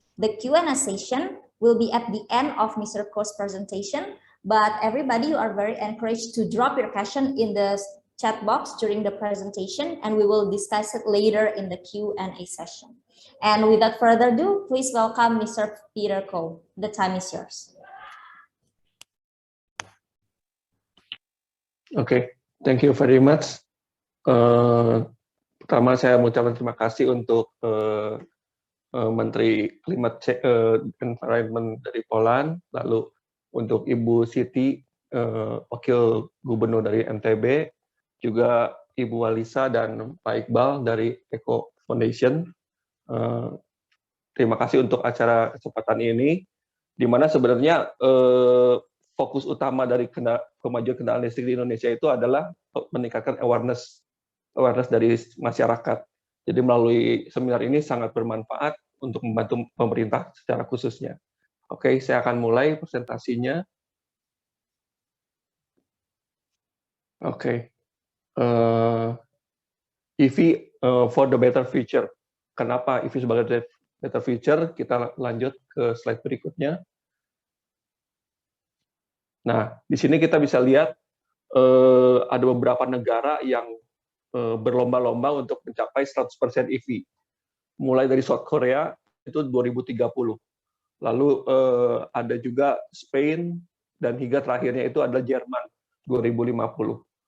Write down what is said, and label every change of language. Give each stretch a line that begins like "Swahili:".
English: The Q&A session will be at the end of Mr. Kho's presentation, but everybody, you are very encouraged to drop your question in the chat box during the presentation, and we will discuss it later in the Q&A session. And without further ado, please welcome Mr. Peter Kho. The time is yours. Okay, thank you very much.
Indonesian: Pertama saya mengucapkan terima kasih untuk Menteri Climate Environment dari Poland, lalu untuk Ibu Siti, Wakil Gubernur dari NTB, juga Ibu Walisa dan Pak Iqbal dari ECCO Foundation. Terima kasih untuk acara kesempatan ini, di mana sebenarnya fokus utama dari kemajuan kendaraan listrik di Indonesia itu adalah meningkatkan awareness dari masyarakat. Jadi melalui seminar ini sangat bermanfaat untuk membantu pemerintah secara khususnya. Oke, saya akan mulai presentasinya.
English: Oke, EV for the better future.
Indonesian: Kenapa EV sebagai
English: better future?
Indonesian: Kita lanjut ke slide berikutnya. Nah, di sini kita bisa lihat ada beberapa negara yang berlomba-lomba untuk mencapai 100% EV. Mulai dari South Korea, itu 2030. Lalu ada juga Spain, dan hingga terakhirnya itu adalah Jerman, 2050.